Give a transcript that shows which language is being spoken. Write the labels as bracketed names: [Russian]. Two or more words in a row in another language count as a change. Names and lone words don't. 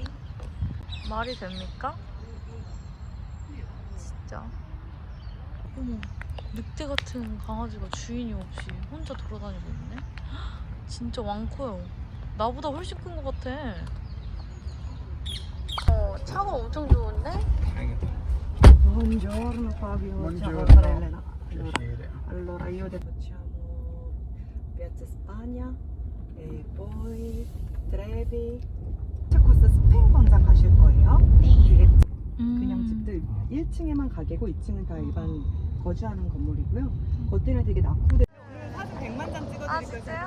[Korean] 말이 됩니까? 진짜. 어머, 늑대 같은 강아지가 주인이 없이 혼자 돌아다니고 있네? 진짜 많고요. 나보다 훨씬 큰 것 같아. 차가 엄청 좋은데? [Italian] Buongiorno Fabio, Buongiorno. ciao Elena. Piacere. Allora io facciamo Piazza Spagna e poi Trevi. [Korean] 코스 스페인 광장 가실 거예요. 이게 그냥 집들 1층에만 가게고 2층은 다 일반 거주하는 건물이고요. 겉에는 되게 낙후돼. 오늘 사진 100만 장 찍어드릴 거예요. 진짜요?